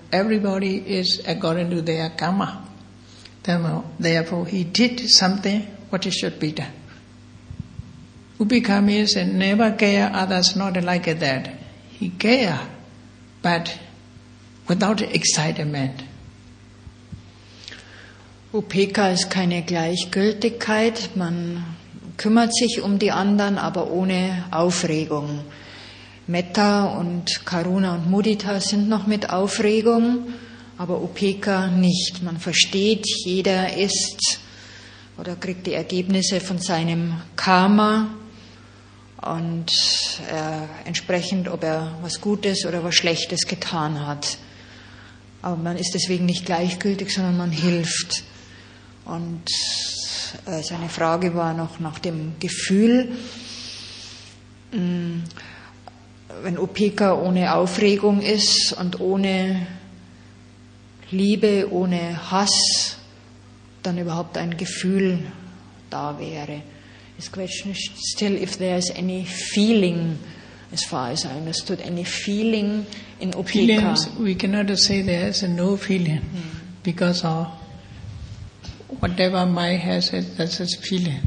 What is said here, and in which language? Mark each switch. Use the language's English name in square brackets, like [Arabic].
[English] Everybody is according to their karma. Therefore, he did something what should be done. Upekkha means never care others not like that. He care, but without excitement. [German] Upekkha ist keine Gleichgültigkeit, man kümmert sich um die anderen, aber ohne Aufregung. Metta und Karuna und Mudita sind noch mit Aufregung, aber Upekkha nicht. Man versteht, jeder ist oder kriegt die Ergebnisse von seinem Karma und entsprechend, ob er was Gutes oder was Schlechtes getan hat. Aber man ist deswegen nicht gleichgültig, sondern man hilft. Und seine Frage war noch nach dem Gefühl. Wenn Upekkha ohne Aufregung ist und ohne Liebe, ohne Hass, dann überhaupt ein Gefühl da wäre. [English] His question is still if there's any feeling, as far as I understood, any feeling in Upekkha. Feelings, we cannot say there is no feeling because of whatever mind has, that's its feeling.